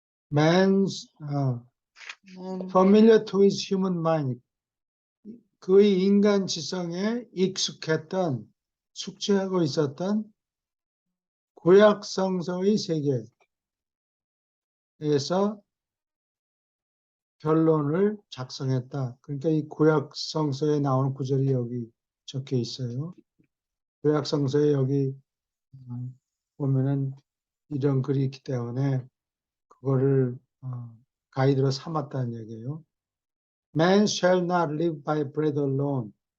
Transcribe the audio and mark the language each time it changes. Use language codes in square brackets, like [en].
[en] Man's familiar to his human mind. [ko] 그의 인간 지성에 익숙했던, 숙지하고 있었던 구약 성서의 세계에서 결론을 작성했다. 그러니까 이 구약 성서에 나오는 구절이 여기 적혀 있어요. 구약 성서에 여기 보면은 이런 글이 있기 때문에 그거를 가이드로 삼았다는 얘기예요. [en] Man shall not live by bread alone.